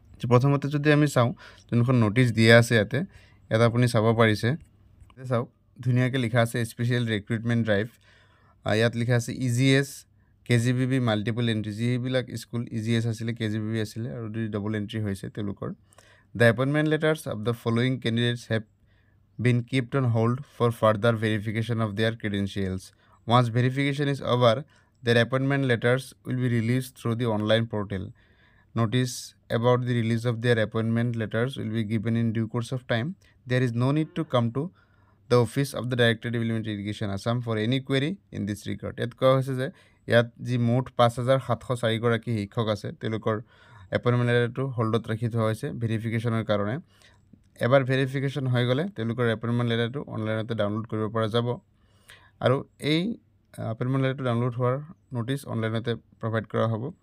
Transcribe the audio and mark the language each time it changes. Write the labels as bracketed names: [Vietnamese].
[Assamese] প্ৰথমতে যদি আমি চাওঁ, যোনখন নটিচ দিয়া আছে ইয়াত আপুনি চাব পাৰিছে, চাওক ধুনীয়াকৈ লিখা আছে স্পেচিয়েল ৰিক্ৰুইটমেণ্ট ড্ৰাইভ। ইয়াত লিখা আছে EGS KGBB মাল্টিপুল এণ্ট্ৰি, যিবিলাক স্কুল EGS আছিলে KGBB আছিলে আৰু ডবল এণ্ট্ৰি হৈছে তেওঁলোকৰ। [English] The appointment letters of the following candidates have been kept on hold for further verification of their credentials. Once verification is over, their appointment letters will be released through the online portal. Notice about the release of their appointment letters will be given in due course of time. There is no need to come to the office of the Directorate of Elementary Education Assam for any query in this regard. [Assamese] ইয়াত কোৱা হৈছে যে ইয়াত যি মুঠ 5,704 গৰাকী শিক্ষক আছে তেওঁলোকৰ এপইণ্টমেণ্ট লেটাৰটো হোল্ডত ৰাখি থোৱা হৈছে ভেৰিফিকেশ্যনৰ কাৰণে। এবাৰ ভেৰিফিকেশ্যন হৈ গ'লে তেওঁলোকৰ এপইণ্টমেণ্ট লেটাৰটো অনলাইনতে ডাউনলোড কৰিব পৰা যাব, আৰু এই এপইণ্টমেণ্ট লেটাৰটো ডাউনলোড হোৱাৰ নটিচ অনলাইনতে প্ৰভাইড কৰা হ'ব।